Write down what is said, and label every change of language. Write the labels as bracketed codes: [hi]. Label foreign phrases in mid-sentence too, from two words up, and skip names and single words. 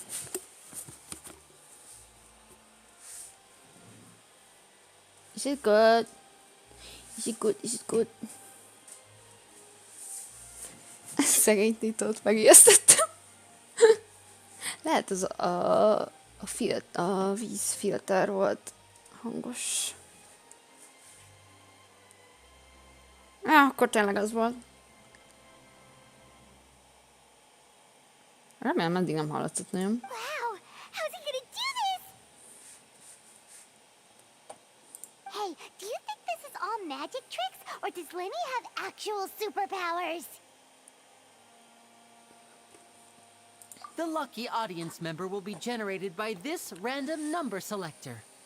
[en] Is it good? Is it good? Is it good? [hu] Szegény Titót megijesztettem. Lehet az a vízfilter volt hangos. Akkor tényleg az volt. Remélem eddig nem hallatszott nagyon. [en] Wow! How's he gonna do this? Hey, do you think this is all magic tricks, or does Lenny have actual superpowers? The lucky audience member will be generated by this random number selector.